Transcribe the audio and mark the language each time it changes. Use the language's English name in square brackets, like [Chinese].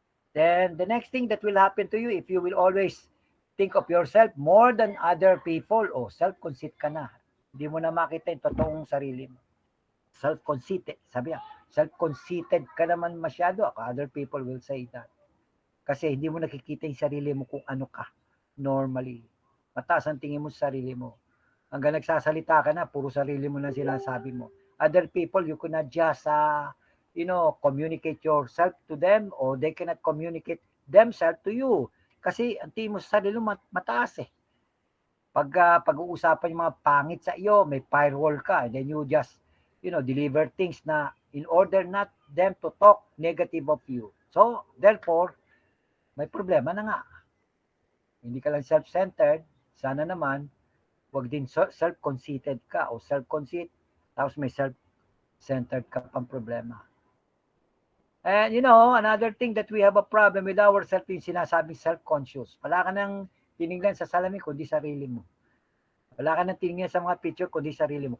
[English] Then the next thing that will happen to you, if you will always think of yourself more than other people, self-conceit [Filipino] ka na. Hindi mo na makita yung totoong sarili mo. Self-conceited. Sabi niya, self-conceited ka naman masyado. [English] Other people will say that. [Filipino] Kasi hindi mo nakikita yung sarili mo kung ano ka normally. Mataas ang tingin mo sa sarili mo. Hanggang nagsasalita ka na, puro sarili mo na sinasabi mo. [English] Other people, you cannot just, communicate yourself to them, or they cannot communicate themselves to you. [Filipino] Kasi ang tingin mo sa sarili mo mataas eh. Pag-uusapan yung mga pangit sa iyo, may firewall ka, [English] and then you just, deliver things na in order not them to talk negative of you. [Filipino] So, therefore, may problema na nga. Hindi ka lang self-centered, sana naman, wag din self-conceited ka o self-conceit, tapos may self-centered ka pang problema. [English] And another thing that we have a problem with ourselves [Filipino] yung sinasabing [English] self-conscious. [Filipino] Wala ka nang tinignan sa salamin kundi sarili mo. Wala ka nang tinignan sa mga picture kundi sarili mo.